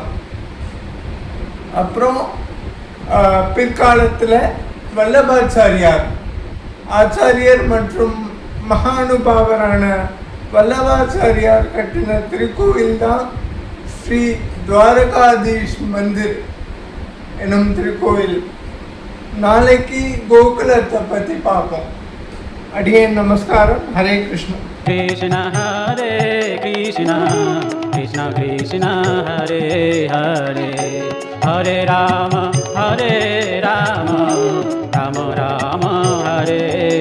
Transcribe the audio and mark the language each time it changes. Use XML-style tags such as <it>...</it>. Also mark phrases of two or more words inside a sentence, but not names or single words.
<ta>அப்புறம் பிற்காலத்தில் வல்லபாச்சாரியார் ஆச்சாரியர் மற்றும் மகானுபாவரான வல்லபாச்சாரியார் கட்டின திருக்கோவில் தான் ஸ்ரீ துவாரகாதீஷ் மந்திர் எனும் திருக்கோவில். நாளைக்கு கோகுலத்தை பற்றி பார்ப்போம். அடியேன் நமஸ்காரம். ஹரே கிருஷ்ணா.</ta> <sa>कृष्ण हरे कृष्ण कृष्ण कृष्ण हरे हरे हरे राम राम राम राम हरे</sa>